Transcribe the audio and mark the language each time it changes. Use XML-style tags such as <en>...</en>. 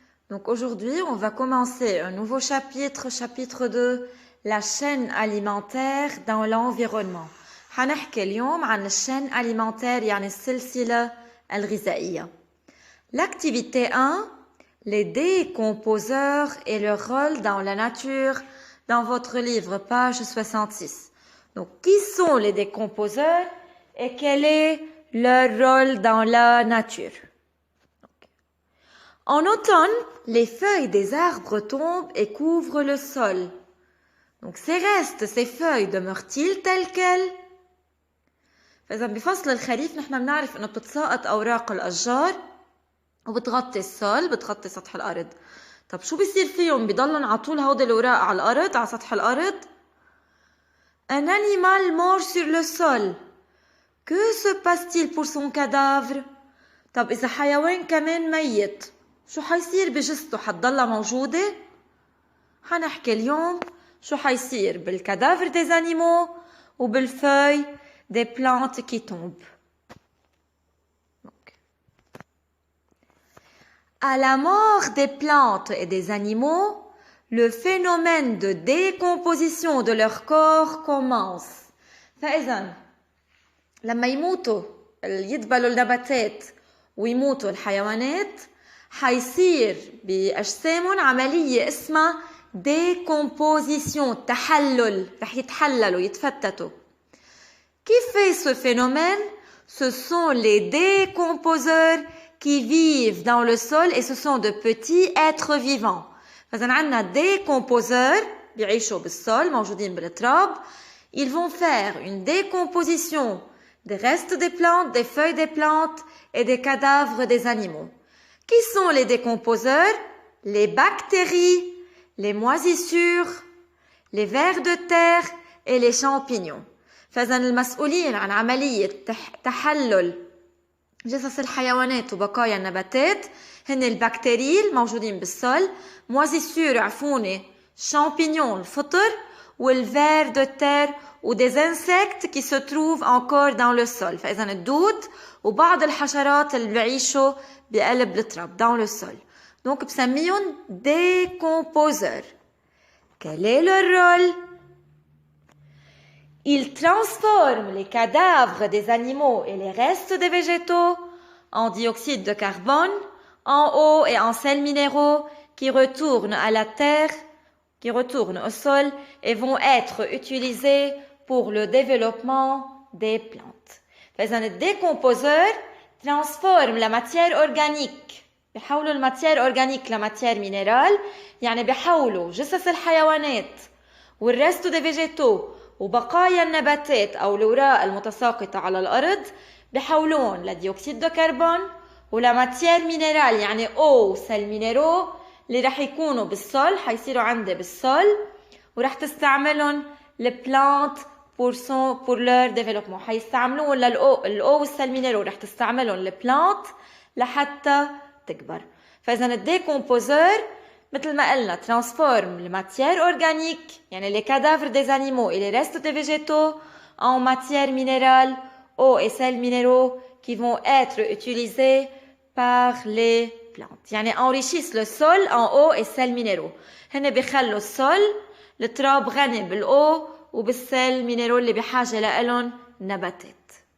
<fr>Donc aujourd'hui, on va commencer un nouveau chapitre, chapitre 2, la chaîne alimentaire dans l'environnement.</fr> <ar>هنحكي اليوم عن الchaîne alimentaire يعني السلسلة الغذائية.</ar> <fr>L'activité 1, les décomposeurs et leur rôle dans la nature, dans votre livre, page 66. Donc, qui sont les décomposeurs et quel est leur rôle dans la nature? En automne, les feuilles des arbres tombent et couvrent le sol. Donc, ces restes, ces feuilles, demeurent-ils telles quelles?</fr> <ar>فإذا بفصل الخريف نحن بنعرف إنه بتتساقط أوراق الأشجار وبتغطي السول، بتغطي سطح الأرض. طب شو بيصير فيهم؟ بيضلن على طول هودي الأوراق على الأرض، على سطح الأرض؟</ar> <fr>Un animal mort sur le sol. Que se passe-t-il pour son cadavre?</fr> <ar>طب إذا حيوان كمان ميت شو حيصير بجثته؟ حتضلها موجودة؟ حنحكي اليوم شو حيصير بالكادافر</ar> <fr>des animaux</fr> <ar>وبالفeuilles</ar> <fr>des plantes qui tombent. Donc, à la mort des plantes et des animaux, le phénomène de décomposition de leur corps commence.</fr> <ar>فإذا لما يموتوا يدبلوا النباتات ويموتوا الحيوانات حيصير بأجسامهم عملية اسمها décomposition, تحلل، رح يتحللوا يتفتتوا.</ar> <fr>Qui fait ce phénomène? Ce sont les décomposeurs qui vivent dans le sol et ce sont de petits êtres vivants.</fr> <ar>فإذا عندنا décomposeurs بيعيشوا بالسول موجودين بالتراب.</ar> <fr>Ils vont faire une décomposition des restes des plantes, des feuilles des plantes et des cadavres des animaux. Qui sont les décomposeurs? Les bactéries, les moisissures, les vers de terre et les champignons.</fr> <ar>فإذا المسؤولين عن عملية تحلل جثث الحيوانات وبقايا النباتات هن البكتيريا الموجودين بالسول، moisissures عفونة، champignons الفطر، والver de terre</ar> <fr>ou des insectes qui se trouvent encore dans le sol.</fr> <ar>فإذا الدود وبعض الحشرات اللي بيعيشوا بقلب التراب</ar> <fr>dans le sol. Donc</fr> <ar>بسميهم</ar> <fr>décomposeurs. Quel est leur rôle? Ils transforment les cadavres des animaux et les restes des végétaux en dioxyde de carbone, en eau et en sels minéraux qui retournent à la terre, qui retournent au sol et vont être utilisés pour le développement des plantes.</fr> <ar>فإذا الديكومبوزور</ar> <fr>transforme la matière organique،</fr> <ar>بيحولوا الماتير أورجانيك لماتير مينرال، يعني بيحولوا جثث الحيوانات والريستو دي فيجيتو وبقايا النباتات أو الأوراق المتساقطة على الأرض بيحولون لديوكسيد دو كربون ولماتير مينرال يعني أو سيل مينيرو اللي رح يكونوا بالسول، حيصيروا عندي بالسول ورح تستعملهم البلانت</ar> <fr>pour leur développement.</fr> <ar>حيستعملوهم الأو والسيل مينيرو رح تستعملهم البلانت لحتى تكبر.</ar> <fr>فإذا الديكومبوزور</fr> <ar>مثل ما قلنا</ar> <fr>transforme les matières organiques</fr> <ar>يعني</ar> <fr>les cadavres des animaux et les restes des végétaux en matières minérales, eau et sels minéraux qui vont être utilisés par les plantes.</fr> <ar>يعني</ar> <fr>enrichissent le sol en eau et sels minéraux.</fr> <ar>هن بيخلوا السول التراب غني بالأو وبالسيل مينيرو اللي بحاجة لهم نباتات.</ar>